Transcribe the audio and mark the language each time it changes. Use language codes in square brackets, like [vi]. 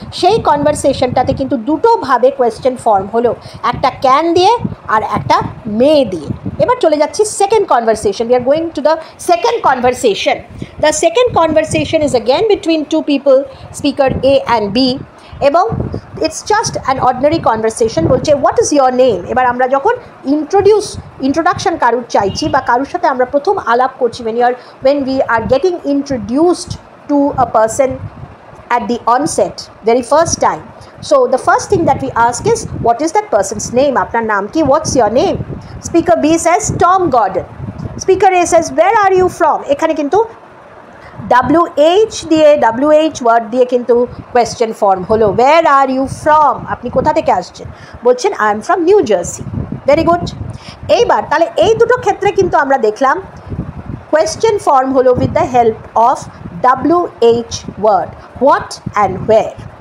[bn] সেই কনভারসেশনটাতে কিন্তু দুটোভাবে question form হলো, একটা ক্যান দিয়ে আর একটা মে দিয়ে। এবার চলে যাচ্ছি second conversation. [en] We are going to the second conversation. The second conversation is again between two people, speaker A and B, এবং it's just an ordinary conversation. বলছে what is your name. [bn] এবার আমরা যখন ইন্ট্রোডাকশন কারুর চাইছি বা কারুর সাথে আমরা প্রথম আলাপ করছি, [en] when we are getting introduced to a person at the onset, very first time, so the first thing that we ask is what is that person's name, [bn] apnar naam ki, [en] what's your name. Speaker B says Tom Gordon. Speaker A says where are you from. [bn] এখানে কিন্তু WH দিয়ে WH word দিয়ে কিন্তু question form হলো। [en] where are you from, [bn] আপনি কোথা থেকে আসছেন, বলছেন [en] I am from New Jersey. Very good. [bn] এইবার তাহলে এই দুটো ক্ষেত্রে কিন্তু আমরা দেখলাম কোয়েশ্চেন ফর্ম হলো [en] With the help of WH word, what and where.